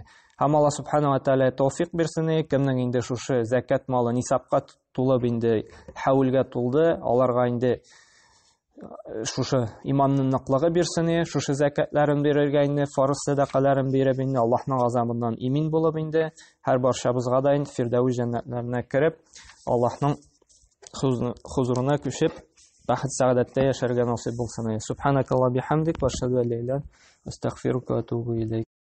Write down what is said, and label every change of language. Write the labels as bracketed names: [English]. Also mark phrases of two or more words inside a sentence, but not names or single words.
[Tatar] Һәм [Arabic] الله سبحانه وتعالى [Tatar] тауфик бирсен, кемнең инде шушы закат малы нисапка тулып инде хәүлгә тулды, аларга инде шушы иманның ныклыгы бирсен, шушы закатларын бирергә инде, фарыз садакаларын биреп инде Аллаһның газабыннан имин булып инде һәр барчабызга да инде фирдәүс җәннәтләренә кереп, Аллаһның хузурына күчеп, бәхет сәгадәттә яшәргә насыйп булсын. [Arabic] سبحانك اللهم وبحمدك وأشهد أن لا إله إلا أنت أستغفرك وأتوب إليك.